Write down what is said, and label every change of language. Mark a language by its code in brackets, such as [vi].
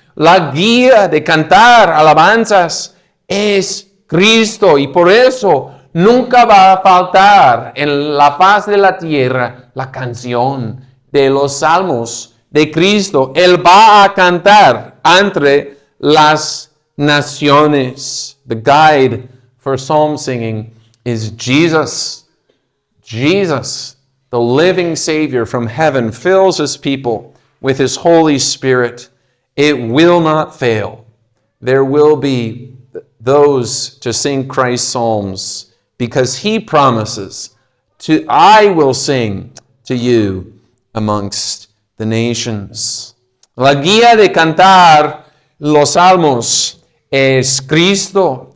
[es] La guía de cantar alabanzas es Cristo, y por eso nunca va a faltar en la faz de la tierra la canción de los salmos de Cristo. Él va a cantar entre las naciones. [en] The guide for psalm singing is Jesus. Jesus, the living Savior from heaven, fills his people with his Holy Spirit. It will not fail. There will be those to sing Christ's psalms, because he promises I will sing to you amongst the nations. [es] La guía de cantar los salmos es Cristo.